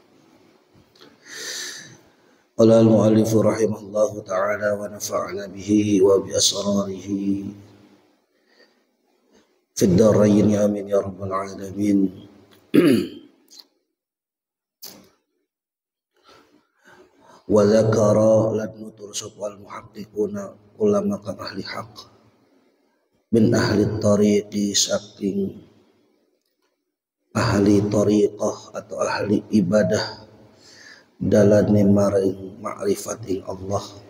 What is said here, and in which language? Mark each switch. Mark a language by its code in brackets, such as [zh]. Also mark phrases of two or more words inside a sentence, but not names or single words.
[ar] قال المؤلف رحمه الله تعالى ونفعنا به وبأسراره في الدارين آمين يا رب العالمين. [jv] وذكر lan nutur sapa al-muhaqqiquna ulama kang [ar] أهل الحق من أهل الطريق, [jv] saking [ar] أهل الطريقة [jv] atau [ar] أهل العبادة [jv] dalane maring makrifat ing Allah,